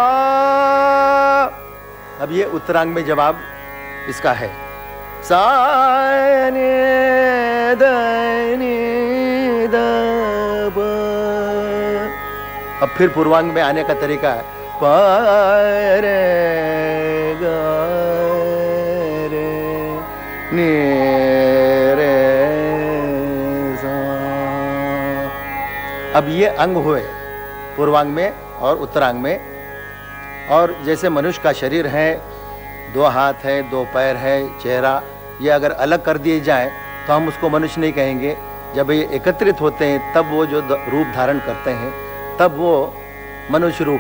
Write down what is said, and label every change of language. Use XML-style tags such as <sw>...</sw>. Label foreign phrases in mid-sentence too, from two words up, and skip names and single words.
<hi>अब ये उत्तरांग में जवाब इसका है सा नि ध नि ध ब। अब फिर पूर्वांग में आने का तरीका है प रे ग रे नि रे सा। अब ये अंग हुए पूर्वांग में और उत्तरांग में। और जैसे मनुष्य का शरीर है, 2 हाथ है, 2 पैर है, चेहरा, ये अगर अलग कर दिए जाए तो हम उसको मनुष्य नहीं कहेंगे। जब ये एकत्रित होते हैं तब वो जो रूप धारण करते हैं तब वो मनुष्य रूप।</hi>